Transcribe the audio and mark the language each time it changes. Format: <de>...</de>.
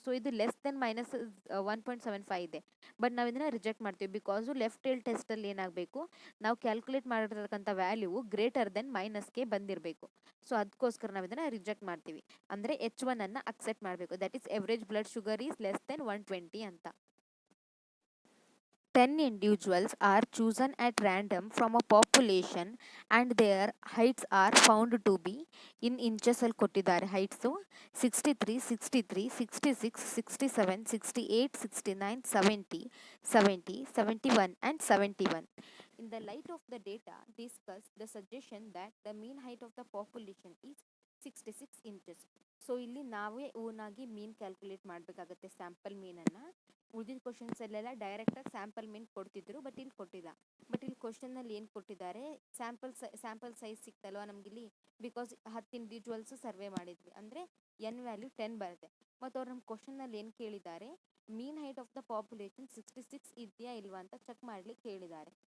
<kn>So ಇದು less than -1.75 ಇದೆ. But ನಾವು ಇದನ್ನು ರಿಜೆಕ್ಟ್ ಮಾಡ್ತೀವಿ. ಬಿಕಾಸು ಲೆಫ್ಟ್ ಟೇಲ್ ಟೆಸ್ಟಲ್ಲಿ ಏನಾಗಬೇಕು, ನಾವು ಕ್ಯಾಲ್ಕುಲೇಟ್ ಮಾಡಿರ್ತಕ್ಕಂಥ ವ್ಯಾಲ್ಯೂ ಗ್ರೇಟರ್ ದೆನ್ -ಗೆ ಬಂದಿರಬೇಕು. ಸೊ ಅದಕ್ಕೋಸ್ಕರ ನಾವು ಇದನ್ನು ರಿಜೆಕ್ಟ್ ಮಾಡ್ತೀವಿ. ಅಂದರೆ H1 ಅನ್ನು ಅಕ್ಸೆಪ್ಟ್ ಮಾಡಬೇಕು.</kn> <en>That is average blood sugar is less than 120 ಅಂತ. 10 individuals are chosen at random from a population and their heights are found to be in inches</en> <kn>ಅಲ್ಲಿ ಕೊಟ್ಟಿದ್ದಾರೆ.</kn> <en>Heights 63, 63, 66, 67, 68, 69, 70, 70, 71 and 71. In the light of the data, discuss the suggestion that the mean height of the population is 66 inches.</en> <kn>So ಇಲ್ಲಿ ನಾವೇ ಓನಾಗಿ ಮೀನ್ calculate ಮಾಡಬೇಕಾಗತ್ತೆ, sample ಮೀನನ್ನು. ಉಳಿದಿದ್ದ ಕ್ವಶನ್ಸಲ್ಲೆಲ್ಲ ಡೈರೆಕ್ಟಾಗಿ sample ಮೀನ್ ಕೊಡ್ತಿದ್ರು, but ಇಲ್ಲಿ ಕೊಟ್ಟಿಲ್ಲ. ಬಟ್ ಇಲ್ಲಿ ಕ್ವಶನಲ್ಲಿ ಏನು ಕೊಟ್ಟಿದ್ದಾರೆ, ಸ್ಯಾಂಪಲ್ ಸೈಜ್ ಸಿಕ್ತಲ್ವ ನಮಗಿಲ್ಲಿ, ಬಿಕಾಸ್ 10 ಇಂಡಿವಿಜುವಲ್ಸು ಸರ್ವೆ ಮಾಡಿದ್ವಿ, ಅಂದರೆ ಎನ್ ವ್ಯಾಲ್ಯೂ 10 ಬರುತ್ತೆ. ಮತ್ತು ಅವ್ರು ನಮ್ಮ ಕ್ವಶನಲ್ಲಿ ಏನು ಕೇಳಿದ್ದಾರೆ,</kn> <en>mean height of the population</en> <kn>66 ಇದೆಯಾ ಇಲ್ವಾ ಅಂತ ಚೆಕ್ ಮಾಡ್ಲಿಕ್ಕೆ ಕೇಳಿದ್ದಾರೆ.</kn>